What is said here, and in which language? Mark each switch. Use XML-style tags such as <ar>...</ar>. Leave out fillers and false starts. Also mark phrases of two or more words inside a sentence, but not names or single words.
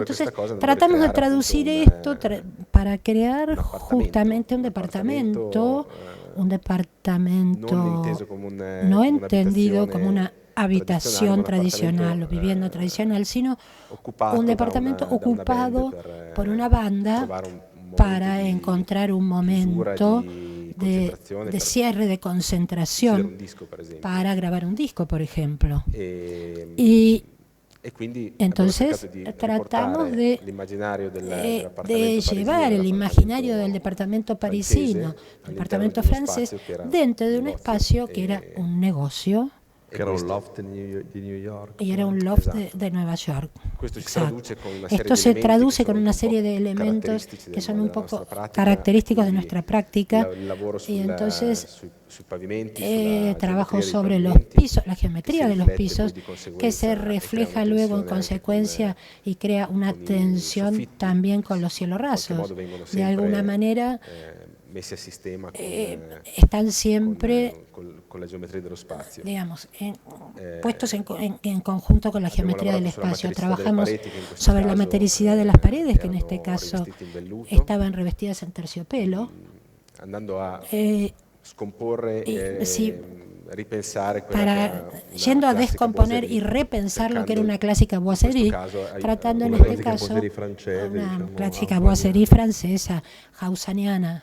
<es>Entonces tratamos de traducir esto para crear justamente un departamento no entendido como una habitación tradicional o vivienda tradicional, sino un departamento ocupado por una banda para encontrar un momento de cierre, de concentración, para grabar un disco, por ejemplo. Y entonces tratamos de llevar el imaginario del departamento parisino, del departamento francés, dentro de un espacio que era un negocio. Que era un loft di New York. Y era un loft de Nueva York. Esto se traduce con una serie de elementos que son un poco característicos de nuestra práctica. Y entonces trabajo sobre los pisos, la geometría de los pisos, que se refleja luego en consecuencia y crea una tensión también con los cielos rasos. De alguna manera están siempre</es> <it>con la geometría dello spazio.</it> <es>Digamos, puestos en conjunto con la geometría del espacio. Trabajamos sobre la metricidad de las paredes, que en este caso estaban revestidas en terciopelo.</es> <it>Andando a scomporre</it> <es>yendo a descomponer y repensar lo que era una clásica boiserie, tratando en este caso una clásica boiserie francesa, haussaniana.</es>